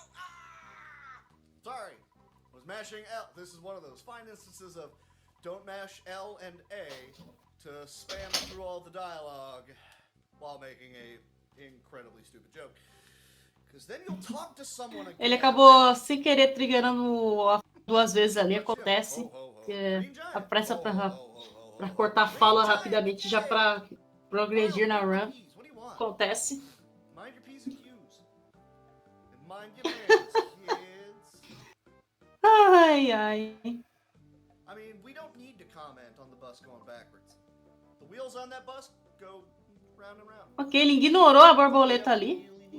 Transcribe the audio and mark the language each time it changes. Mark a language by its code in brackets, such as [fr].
[en] Ah! Sorry, I was mashing L. This is one of those fine instances of don't mash L and A to spam through all the dialogue while making a incredibly stupid joke. Because then you'll talk to someone again. [pt] Ele acabou sem querer triggerando 2 vezes ali, acontece. Que a pressa pra cortar a fala rapidamente já pra progredir na run. Acontece. [en] Mind your P's and Q's. And mind your manners, kids. Ai, ai. I mean, we don't need to comment on the bus going backwards. The wheels on that bus go round and round. [pt] Ok, ele ignorou a borboleta ali.